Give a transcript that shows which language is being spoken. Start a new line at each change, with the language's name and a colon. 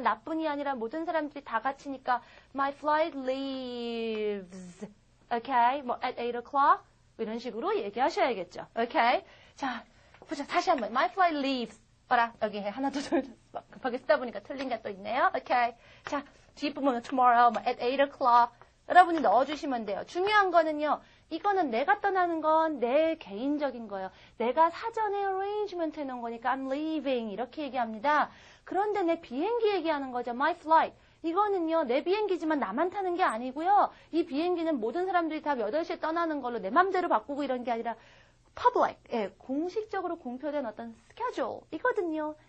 Korean: 나뿐이 아니라 모든 사람들이 다 같이니까 my flight leaves.
English: Okay? 뭐 at 8 o'clock?
Korean: 이런 식으로 얘기하셔야겠죠. Okay? 자, 보자. 다시 한번. My flight leaves. 봐라. 여기 하나 더 급하게 쓰다 보니까 틀린 게 또 있네요.
English: Okay. 자, 뒷부분은 tomorrow, at 8 o'clock.
Korean: 여러분이 넣어주시면 돼요. 중요한 거는요. 이거는 내가 떠나는 건 내 개인적인 거예요. 내가 사전에 arrangement 해놓은 거니까 I'm leaving 이렇게 얘기합니다. 그런데 내 비행기 얘기하는 거죠. My flight. 이거는요. 내 비행기지만 나만 타는 게 아니고요. 이 비행기는 모든 사람들이 다 8시에 떠나는 걸로 내 맘대로 바꾸고 이런 게 아니라 public, 예, 공식적으로 공표된 어떤 schedule 이거든요.